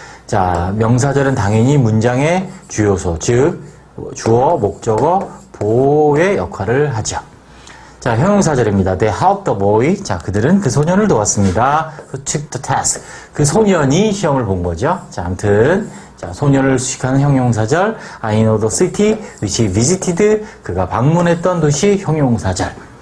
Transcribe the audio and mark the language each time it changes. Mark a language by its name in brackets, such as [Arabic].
[Korean] 자, 명사절은 당연히 문장의 주요소, 즉 주어, 목적어, 보호의 역할을 하죠. 자, 형용사절입니다. [English] They helped the boy. [Korean] 자, 그들은 그 소년을 도왔습니다. [English] Who took the test. [Korean] 그 소년이 시험을 본 거죠. 자, 아무튼 자, 소년을 수식하는 형용사절. [English] I know the city which he visited. [Korean] 그가 방문했던 도시 형용사절.